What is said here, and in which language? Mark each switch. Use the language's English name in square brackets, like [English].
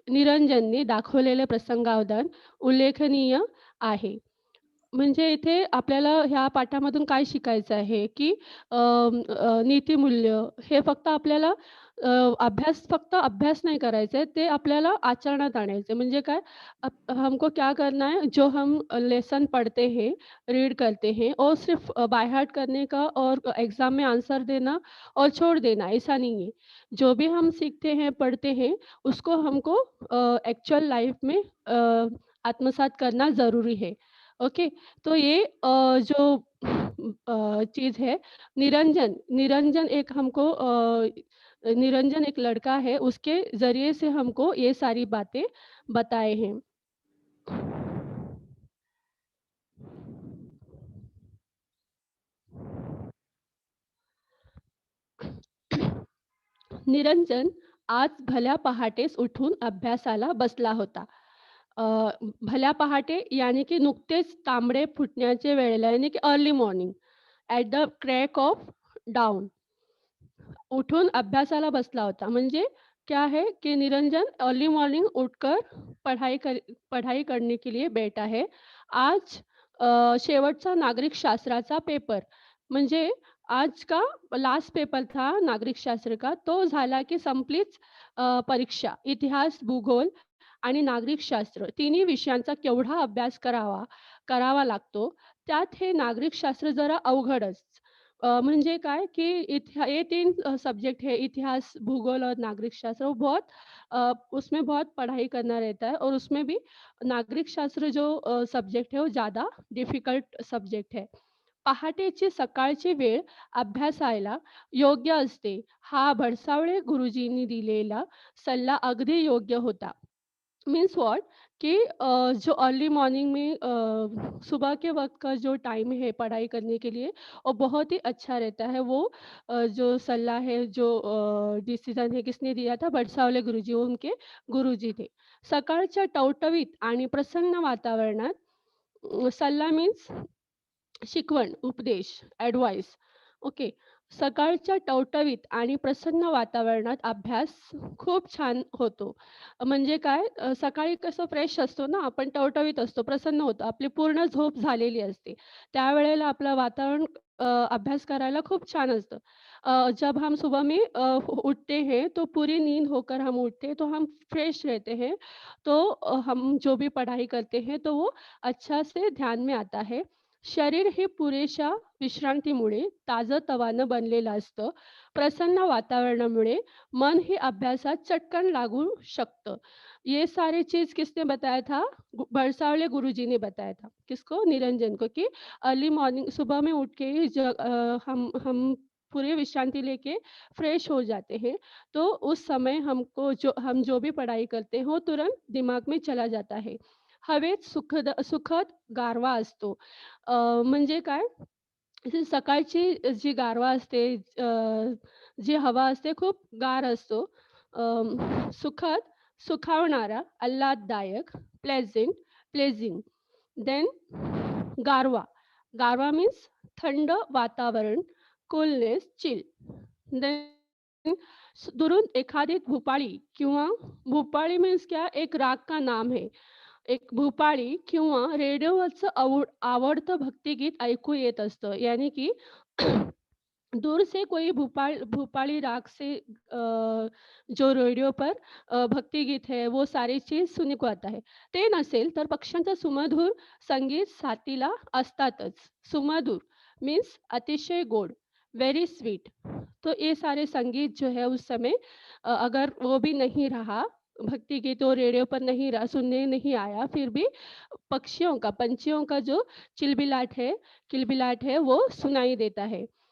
[Marathi] निरंजनने दाखवलेले प्रसंगावधान उल्लेखनीय आहे. म्हणजे इथे आपल्याला ह्या पाठामधून काय शिकायचं आहे, की नीतिमूल्य हे फक्त आपल्याला फक्त अभ्यास नाही करायचा आहे, ते आपल्याला आचरणात आणायचं आहे. म्हणजे काय, [Hindi] हमको क्या करना है, जो हम लेसन पढ़ते हैं, रीड करते हैं और सिर्फ़ बाय हार्ट करने का और एग्ज़ाम में आंसर देना और छोड़ देना, ऐसा नहीं है। जो भी हम सीखते हैं, पढ़ते हैं, उसको हमको एक्चुअल लाइफ़ में आत्मसात करना ज़रूरी है। ओके, तो ये जो चीज़ है, निरंजन एक लड़का है, उसके ज़रिए से हमको ये सारी बातें बताए हैं। [Marathi] निरंजन आज भल्या पहाटेस उठून अभ्यासाला बसला होता. अ, भल्या पहाटे यानी की नुकतेच तांबडे फुटण्याच्या वेळेला यानी की early morning at the crack of down उठून अभ्यासाला बसला होता. म्हणजे [Hindi] क्या है कि निरंजन अर्ली मॉर्निंग उठकर पढ़ाई करने के लिए बैठा है. [Marathi] आज शेवटचा नागरिक शास्त्राचा पेपर म्हणजे [Hindi] आज का लास्ट पेपर था नागरिक शास्त्र का. [Marathi] तो झाला की संपलीच परीक्षा. इतिहास, भूगोल आणि नागरिक शास्त्र तिन्ही विषयांचा केवढा अभ्यास करावा लागतो. त्यात हे नागरिक शास्त्र जरा अवघडच. म्हणजे काय [Hindi] कि ये 3 सब्जेक्ट है, इतिहास, भूगोल और नागरिक शास्त्र, वो उसमें बहुत पढ़ाई करना रहता है और उसमें भी नागरिक शास्त्र जो सब्जेक्ट है वो ज़्यादा डिफिकल्ट सब्जेक्ट है. [Marathi] पहाटेची सकाळची वेळ अभ्यासायला योग्य असते. हा भडसावळे गुरुजींनी दिलेला सल्ला अगदी योग्य होता. [Hindi] मीन्स व्हाट कि जो अर्ली मॉर्निंग में सुबह के वक़्त का जो टाइम है पढ़ाई करने के लिए, वो बहुत ही अच्छा रहता है. वो जो सलाह है, जो डिसीज़न है, किसने दिया था? [Marathi] भडसावले गुरुजी, [Hindi] वो उनके गुरुजी थे. [Marathi] सकाळच्या टवटवीत आणि प्रसन्न वातावरणात सल्ला मीन्स शिकवण, उपदेश, ॲडवाईस. ओके. सकाळच्या टवटवीत आणि प्रसन्न वातावरणात अभ्यास खूप छान होतो. म्हणजे काय, सकाळी कसं फ्रेश असतो ना, आपण टवटवीत असतो, प्रसन्न होतो. आपली पूर्ण झोप झालेली असते. त्यावेळेला आपलं वातावरण अभ्यास करायला खूप छान असतं. [Hindi] जब हम सुबह में उठते हैं, तो पूरी नींद होकर हम उठते हैं, तो हम फ्रेश रहते हैं. तो हम जो भी पढ़ाई करते हैं, तो वो अच्छा से ध्यान में आता है. [Marathi] शरीर हे पुरेशा विश्रांतीमुळे ताजंतवानं बनलेलं असतं. प्रसन्न वातावरणामुळे मन हे अभ्यासात चटकन लागू शकतं. [Hindi] ये सारी चीज़ किसने बताया था? भरसावले गुरुजी ने बताया था. किसको? निरंजन को, कि अर्ली मॉर्निंग सुबह में उठ के ही हम पूरे विश्रांति लेके फ्रेश हो जाते हैं, तो उस समय हम जो भी पढ़ाई करते हैं, वो तुरंत दिमाग में चला जाता है. [Marathi] हवेत सुखद गारवा असतो. म्हणजे काय? जी सकाळची जी गारवा असते, जी हवा असते खूप गार असतो. सुखद, सुखावणारा, आल्हाददायक, प्लेझिंग. देन गारवा. गारवा मीन्स थंड वातावरण, कूलनेस, चिल. देन दुरून एखादी भूपाळी किंवा भूपाळी मीन्स क्या? [Hindi] एक राग का नाम है. [Marathi] एक भूपाळी किंवा रेडिओवरचं आवडतं भक्तिगीत ऐकू येत असतं. [Hindi] यानी की दूर से कोई भूपाली राग से जो रेडिओ पर भक्ति गीत है, वो सारी चीज सुने को आता है. [Marathi] ते नसेल तर पक्ष्यांचं सुमधुर संगीत साथीला असतातच. सुमधुर मीन्स अतिशय गोड, वेरी स्वीट. [Hindi] तो ये सारे संगीत जो है उस समय अगर वो भी नहीं रहा, भक्ति गीत वो रेडियो पर नहीं रहा, सुनने नहीं आया, फिर भी पंछियों का जो किलबिलाट है वो सुनाई देता है.